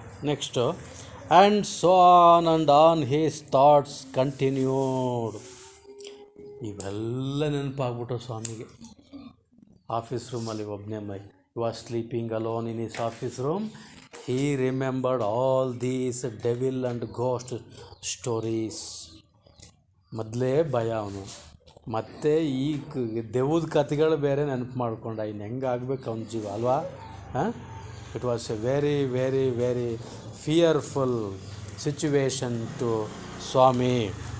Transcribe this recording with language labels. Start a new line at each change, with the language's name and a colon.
English: Next and so on and on his thoughts continued.
Kannada: ಇವೆಲ್ಲ ನೆನಪಾಗ್ಬಿಟ್ಟು ಸ್ವಾಮಿಗೆ. Office ರೂಮಲ್ಲಿ ಒಬ್ಬನೇ
English: Was sleeping alone in his office room. He remembered all these devil and ghost stories.
Kannada: ಮೊದಲೇ ಭಯ ಅವನು, ಮತ್ತು ಈ ದೆವ್ವದ ಕಥೆಗಳು ಬೇರೆ ನೆನಪು ಮಾಡ್ಕೊಂಡ. ಇನ್ನು ಹೆಂಗೆ ಆಗ್ಬೇಕು ಅವನ ಜೀವ ಅಲ್ವಾ?
English: It was a very very very fearful situation to Swami.